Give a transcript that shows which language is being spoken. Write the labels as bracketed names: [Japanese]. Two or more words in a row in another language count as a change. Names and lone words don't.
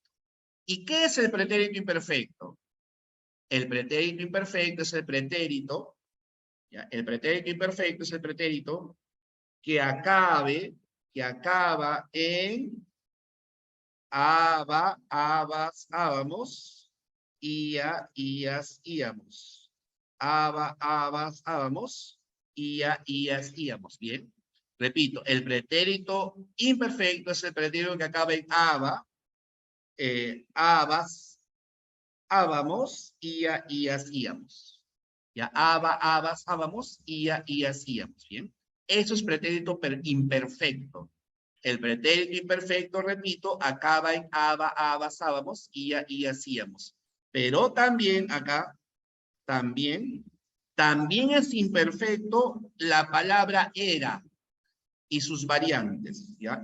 [Spanish] ¿Y qué es el pretérito imperfecto? El pretérito imperfecto es el pretérito, ¿ya? El pretérito imperfecto es el pretérito que acaba en aba, abas, ábamos, ia, ias, íamos. Aba, abas, ábamos, ia, ias, íamos. Bien. Repito, el pretérito imperfecto es el pretérito que acaba en aba, abas, ábamos, ia, ias, íamos. Ya, habas, habamos, y hacíamos, ¿bien? Eso es pretérito imperfecto. El pretérito imperfecto, repito, acaba en habas, habamos, y hacíamos. Pero también acá, también es imperfecto la palabra era y sus variantes, ¿ya?